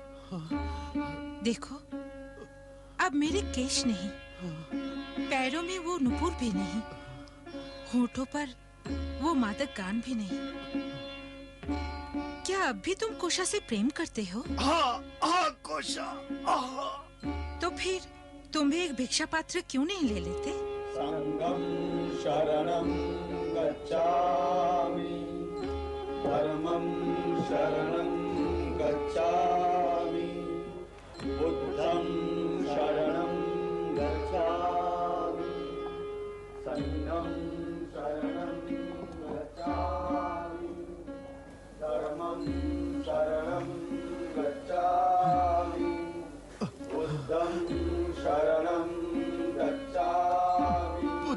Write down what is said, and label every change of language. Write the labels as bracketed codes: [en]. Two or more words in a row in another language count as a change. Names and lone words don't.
[hi] देखो, अब मेरे केश नहीं, पैरों में वो नुपुर भी नहीं, होठों पर वो मादक गान भी नहीं। क्या अब भी तुम कोशा से प्रेम करते हो? हाँ, हाँ कोशा, हाँ। तो फिर तुम भी एक भिक्षा पात्र क्यों नहीं ले लेते? [pi] संगम शरणं गच्छामि, धर्मं शरणं गच्छामि, बुद्धं शरणं गच्छामि, संगम शरणं गच्छामि, धर्मं शरणं गच्छामि, बुद्धं शरणं गच्छामि,